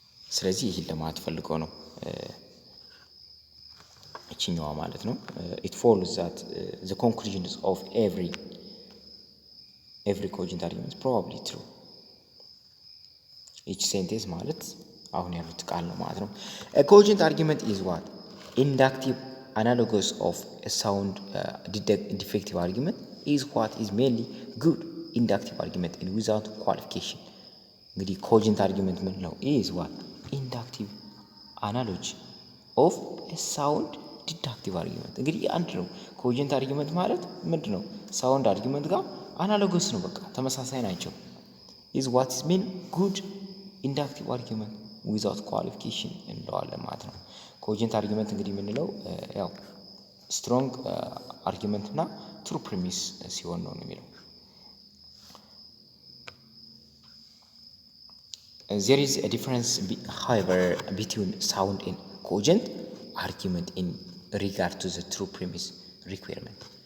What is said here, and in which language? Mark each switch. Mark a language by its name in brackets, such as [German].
[Amharic] ስለዚህ ይሄን ለማለት ፈልገው ነው እቺኛዋ ማለት ነው። [English] it follows that the conclusions of every cogent argument is probably true. each sentence [Amharic] ማለት አሁን ያሉት ቃል ነው ማለት ነው። [English] a cogent argument is what inductive analogous of a sound defective argument is what is mainly good inductive argument and without qualification. [Amharic] እንግዲህ cogent argument ምን ነው [English] is what inductive analogy of a sound deductive argument። [Amharic] እንግዲህ አንድ ነው ኮጀንት አርጊመንት ማለት ምንድነው? ሳውንድ አርጊመንት ጋር አናሎገስ ነው፣ በቃ ተመሳሳይ ናቸው። [English] is what is mean good inductive argument without qualification [Amharic] እንለዋለን ማለት ነው። ኮጀንት አርጊመንት እንግዲህ የምንለው ያው ስትሮንግ አርጊመንት እና ትሩ ፕሪሚስ ሲሆን ነው የሚለው። [English] there is a difference however between sound and cogent argument in regard to the true premise requirement.